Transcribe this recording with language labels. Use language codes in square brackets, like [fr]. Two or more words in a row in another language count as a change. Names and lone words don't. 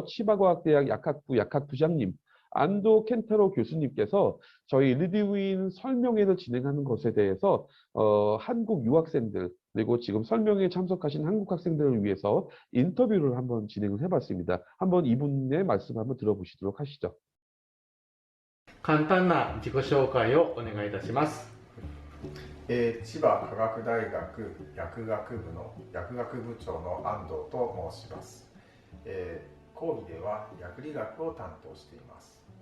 [ko] 치바과학대학 약학부 약학부장님 안도 켄타로 교수님께서 저희 리드윈 설명회를 진행하는 것에 대해서 한국 유학생들, 그리고 지금 설명회에 참석하신 한국 학생들을 위해서 인터뷰를 한번 진행을 해봤습니다. 한번 이분의 말씀 한번 들어보시도록 하시죠. [ja] 簡単な自己紹介をお願いいたします。千葉科学大学薬学部の薬学部長の安藤と申します。講義では薬理学を担当しています。